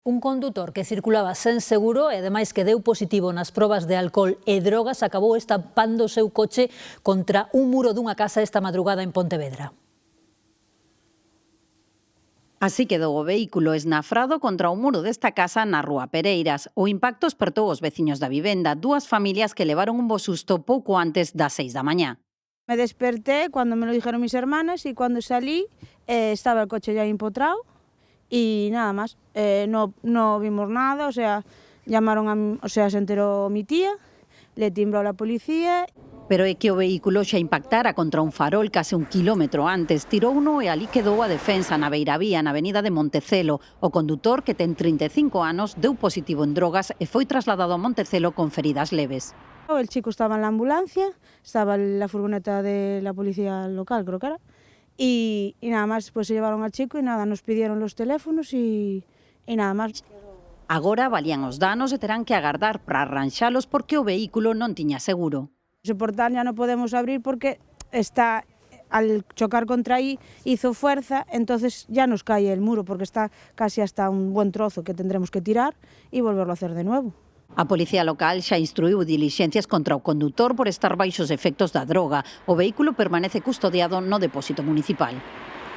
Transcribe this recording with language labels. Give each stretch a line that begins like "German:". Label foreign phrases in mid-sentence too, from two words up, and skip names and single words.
Galician: Un condutor que circulaba sen seguro e ademais que deu positivo nas probas de alcohol e drogas acabou estampando o seu coche contra un muro dunha casa esta madrugada en Pontevedra. Así quedou o vehículo esnafrado contra o muro desta casa na Rúa Pereiras. O impacto espertou os veciños da vivenda, dúas familias que levaron un bo susto pouco antes das 6 da mañá.
Spanish: Me desperté cuando me lo dijeron mis hermanas y cuando salí estaba el coche ya empotrado y nada más. No vimos nada, o sea, se enteró mi tía, le timbró a la policía.
Galician: Pero é que o vehículo xa impactara contra un farol case un quilómetro antes. Tirouno e ali quedou a defensa na beiravía, na avenida de Montecelo. O condutor, que ten 35 anos, deu positivo en drogas e foi trasladado a Montecelo con feridas leves.
Spanish: El chico estaba en la ambulancia, estaba en la furgoneta de la policía local, creo que era, y nada más, pues se llevaron al chico y nada, nos pidieron los teléfonos y nada más.
Galician: Agora valían os danos e terán que agardar para arranxalos porque o vehículo non tiña seguro.
Spanish: Ese portal ya no podemos abrir porque está, al chocar contra ahí, hizo fuerza, entonces ya nos cae el muro porque está casi hasta un buen trozo que tendremos que tirar y volverlo a hacer de nuevo.
Galician: A policía local xa instruiu dilixencias contra o condutor por estar baixos efectos da droga. O vehículo permanece custodiado no depósito municipal.